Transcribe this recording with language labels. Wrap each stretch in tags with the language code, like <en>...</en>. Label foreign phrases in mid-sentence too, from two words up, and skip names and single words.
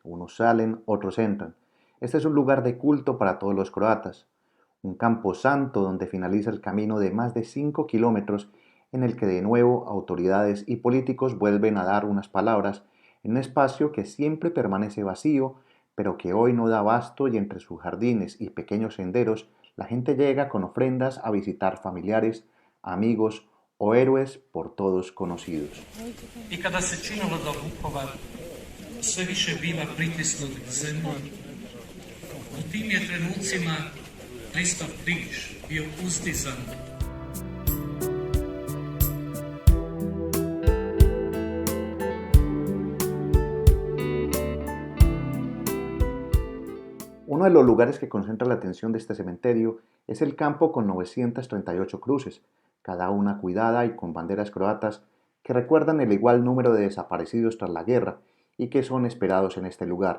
<es>Unos salen, otros entran. Este es un lugar de culto para todos los croatas, un camposanto donde finaliza el camino de más de 5 kilómetros en el que de nuevo autoridades y políticos vuelven a dar unas palabras en un espacio que siempre permanece vacío, pero que hoy no da abasto y entre sus jardines y pequeños senderos la gente llega con ofrendas a visitar familiares, amigos o héroes por todos conocidos.</es> <hr>I kada se činilo da Vukovar sve više biva pritisnut k zemlji, u tim je trenucima Kristov križ bio uzdizan.</hr> <es>Uno de los lugares que concentra la atención de este cementerio es el campo con 938 cruces, cada una cuidada y con banderas croatas que recuerdan el igual número de desaparecidos tras la guerra y que son esperados en este lugar.</es>